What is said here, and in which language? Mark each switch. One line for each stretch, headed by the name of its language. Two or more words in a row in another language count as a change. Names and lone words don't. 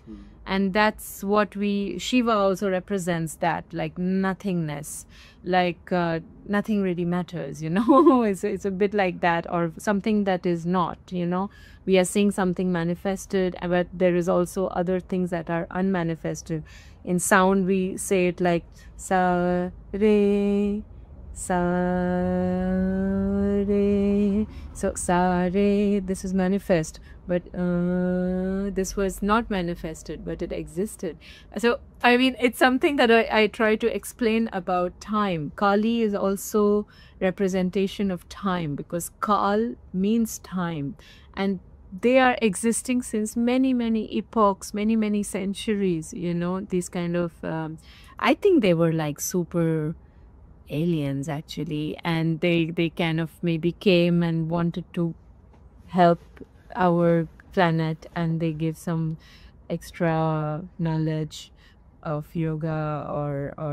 English: And that's what Shiva also represents, that like nothingness, like nothing really matters, it's a bit like that, or something that is not, we are seeing something manifested, but there is also other things that are unmanifested. In sound, we say it like sa re, sa re. So sa re, this is manifest, but this was not manifested, but it existed. So I mean, it's something that I try to explain about time. Kali is also representation of time, because Kal means time, and they are existing since many epochs, many centuries, these kind of I think they were like super aliens actually, and they kind of maybe came and wanted to help our planet, and they give some extra knowledge of yoga or